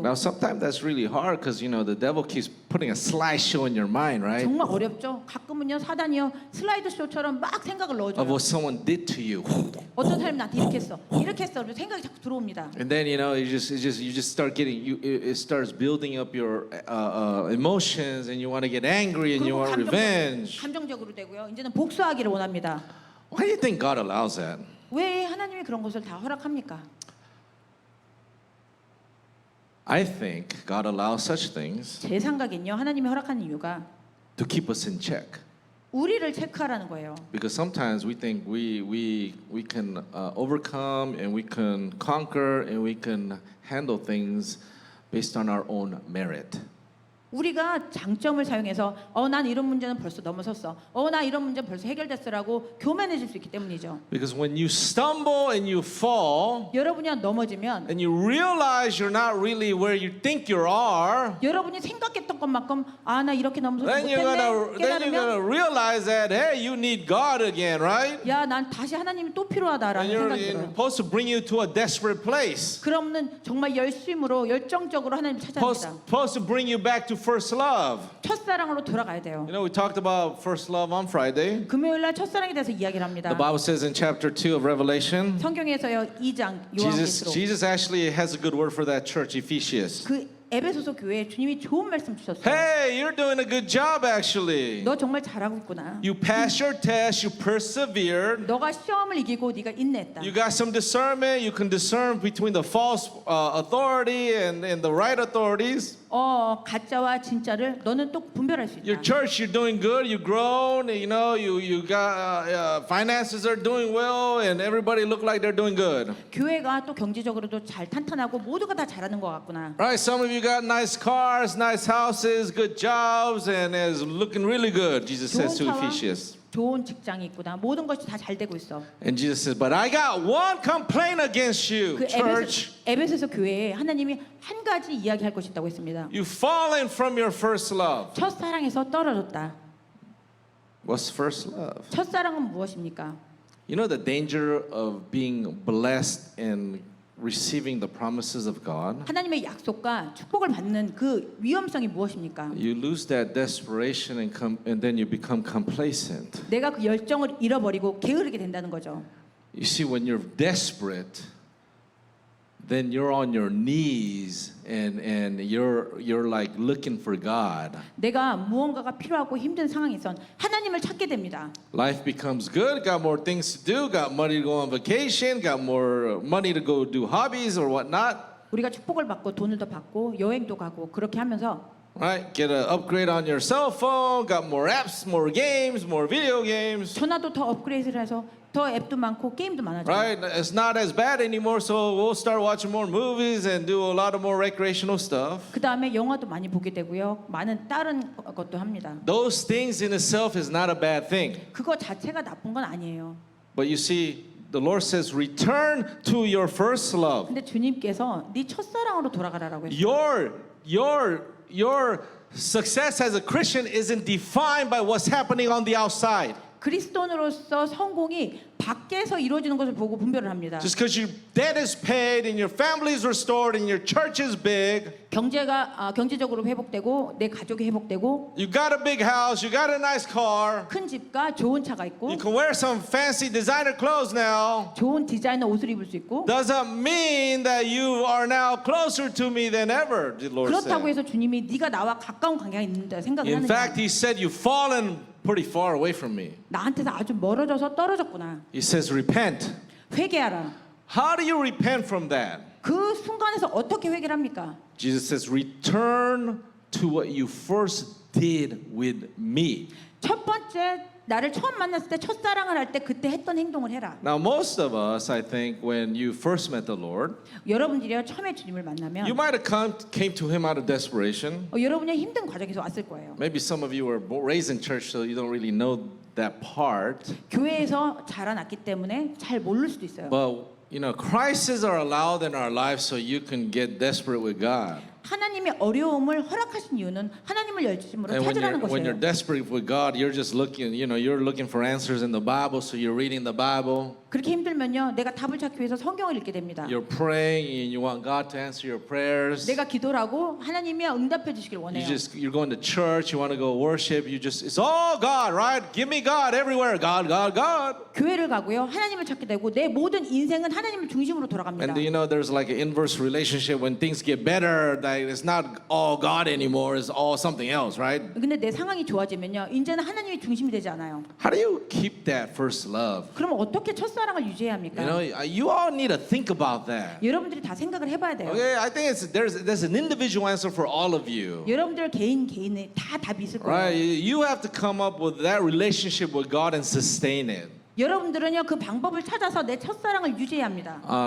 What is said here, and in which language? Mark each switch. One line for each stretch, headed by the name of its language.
English: Now, sometimes that's really hard because the devil keeps putting a slideshow in your mind, right?
Korean: 정말 어렵죠. 가끔은요 사단이요 슬라이드 쇼처럼 막 생각을
English: Of
Korean: 넣어줘요.
English: what someone did to you.
Korean: 어떤 사람이 나한테 이렇게 했어, 이렇게 했어. 그러면 생각이 자꾸 들어옵니다.
English: And then you just start getting it starts building up your emotions and you want to get angry and you
Korean: 그리고
English: want revenge.
Korean: 감정적으로 되고요. 이제는 복수하기를 원합니다.
English: Why do you think God allows that?
Korean: 왜 하나님이 그런 것을 다 허락합니까?
English: I think God allows such things
Korean: 제 생각엔요 하나님이 허락하는 이유가
English: to keep us in check.
Korean: 우리를 체크하라는 거예요.
English: Because sometimes we think we can overcome and we can conquer and we can handle things based on our own merit.
Korean: 우리가 장점을 사용해서 난 이런 문제는 벌써 넘어섰어. 나 이런 문제는 벌써 해결됐어라고 교만해질 수 있기 때문이죠.
English: Because when you stumble and you fall
Korean: 여러분이 넘어지면
English: and you realize you're not really where you think you are,
Korean: 여러분이 생각했던 것만큼 나 이렇게 넘어서
English: then you're
Korean: 못했네
English: gonna
Korean: 깨달으면
English: realize that hey, you need God again, right?
Korean: 난 다시 하나님이 또
English: And
Korean: 필요하다라는
English: you're
Korean: 생각이 들어요.
English: supposed to bring you to a desperate place.
Korean: 그러면 정말 열심으로 열정적으로 하나님 찾아야 합니다.
English: Supposed to bring you back to first love.
Korean: 첫사랑으로 돌아가야 돼요.
English: We talked about first love on Friday.
Korean: 금요일 날 첫사랑에 대해서 이야기를 합니다.
English: The Bible says in chapter 2 of Revelation,
Korean: 성경에서요 2장 요한계시록
English: Jesus actually has a good word for that church, Ephesians.
Korean: 그 에베소서 교회에 주님이 좋은 말씀 주셨어요.
English: Hey, you're doing a good job actually.
Korean: 너 정말 잘하고 있구나.
English: You passed your test, you persevered.
Korean: 너가 시험을 이기고 네가 인내했다.
English: You got some discernment. You can discern between the false authority and the right authorities.
Korean: 가짜와 진짜를 너는 또 분별할 수
English: Your
Korean: 있다.
English: church, you're doing good. You've grown. You got finances are doing well, and everybody look like they're doing good.
Korean: 교회가 또 경제적으로도 잘 탄탄하고 모두가 다 잘하는 것 같구나.
English: Right? Some of you got nice cars, nice houses, good jobs, and is looking really good. Jesus says to
Korean: 좋은 차와
English: Ephesians.
Korean: 좋은 직장이 있구나. 모든 것이 다 잘 되고 있어.
English: And Jesus says, but I got one complaint against you,
Korean: 그
English: church.
Korean: 에베소서 교회에 하나님이 한 가지 이야기할 것이 있다고 했습니다.
English: You've fallen from your first love.
Korean: 첫사랑에서 떨어졌다.
English: What's first love?
Korean: 첫사랑은 무엇입니까?
English: You know the danger of being blessed and receiving the promises of God?
Korean: 하나님의 약속과 축복을 받는 그 위험성이 무엇입니까?
English: You lose that desperation and then you become complacent.
Korean: 내가 그 열정을 잃어버리고 게으르게 된다는 거죠.
English: You see, when you're desperate, then you're on your knees and you're like looking for God.
Korean: 내가 무언가가 필요하고 힘든 상황에선 하나님을 찾게 됩니다.
English: Life becomes good, got more things to do, got money to go on vacation, got more money to go do hobbies or whatnot.
Korean: 우리가 축복을 받고 돈을 더 받고 여행도 가고 그렇게 하면서
English: Right? Get an upgrade on your cell phone, got more apps, more games, more video games.
Korean: 전화도 더 업그레이드를 해서 더 앱도 많고 게임도 많아져요.
English: Right? It's not as bad anymore, so we'll start watching more movies and do a lot of more recreational stuff.
Korean: 그 다음에 영화도 많이 보게 되고요. 많은 다른 것도 합니다.
English: Those things in itself is not a bad thing.
Korean: 그거 자체가 나쁜 건 아니에요.
English: But you see, the Lord says, return to your first love.
Korean: 근데 주님께서 네 첫사랑으로 돌아가라라고 했어요.
English: Your success as a Christian isn't defined by what's happening on the outside.
Korean: 그리스도인으로서 성공이 밖에서 이루어지는 것을 보고 분별을 합니다.
English: Just because your debt is paid and your family is restored and your church is big,
Korean: 경제적으로 회복되고 내 가족이 회복되고
English: you got a big house, you got a nice car,
Korean: 큰 집과 좋은 차가 있고
English: you can wear some fancy designer clothes now,
Korean: 좋은 디자이너 옷을 입을 수 있고
English: doesn't mean that you are now closer to me than ever, the Lord
Korean: 그렇다고
English: said.
Korean: 해서 주님이 네가 나와 가까운 관계가 있는다 생각을
English: In fact,
Korean: 하느냐.
English: He said, you've fallen pretty far away from me.
Korean: 나한테서 아주 멀어져서 떨어졌구나.
English: He says, repent.
Korean: 회개하라.
English: How do you repent from that?
Korean: 그 순간에서 어떻게 회개를 합니까?
English: Jesus says, return to what you first did with me.
Korean: 첫 번째 나를 처음 만났을 때 첫사랑을 할 때 그때 했던 행동을 해라.
English: Now, most of us, I think, when you first met the Lord,
Korean: 여러분들이요 처음에 주님을 만나면
English: you might have came to Him out of desperation.
Korean: 여러분이 힘든 과정에서 왔을 거예요.
English: Maybe some of you were raised in church, so you don't really know that part.
Korean: 교회에서 자라났기 때문에 잘 모를 수도 있어요.
English: But you know, crises are allowed in our lives so you can get desperate with God.
Korean: 하나님의 어려움을 허락하신 이유는 하나님을 열심으로
English: And
Korean: 찾으라는
English: when you're
Korean: 것이에요.
English: desperate with God, you're just looking, you're looking for answers in the Bible, so you're reading the Bible.
Korean: 그렇게 힘들면요, 내가 답을 찾기 위해서 성경을 읽게 됩니다.
English: You're praying and you want God to answer your prayers.
Korean: 내가 기도를 하고 하나님이 응답해 주시길 원해요.
English: You're going to church, you want to go worship, it's all God, right? Give me God everywhere. God, God, God.
Korean: 교회를 가고요, 하나님을 찾게 되고 내 모든 인생은 하나님을 중심으로 돌아갑니다.
English: And there's like an inverse relationship when things get better, that it's not all God anymore, it's all something else, right?
Korean: 근데 내 상황이 좋아지면요, 이제는 하나님이 중심이 되지 않아요.
English: How do you keep that first love?
Korean: 그럼 어떻게 첫사랑을 유지해야 합니까?
English: You all need to think about that.
Korean: 여러분들이 다 생각을 해봐야 돼요.
English: Okay, I think there's an individual answer for all of you.
Korean: 여러분들 개인에 다 답이 있을
English: Right?
Korean: 거예요.
English: You have to come up with that relationship with God and sustain it.
Korean: 여러분들은요 그 방법을 찾아서 내 첫사랑을 유지해야 합니다.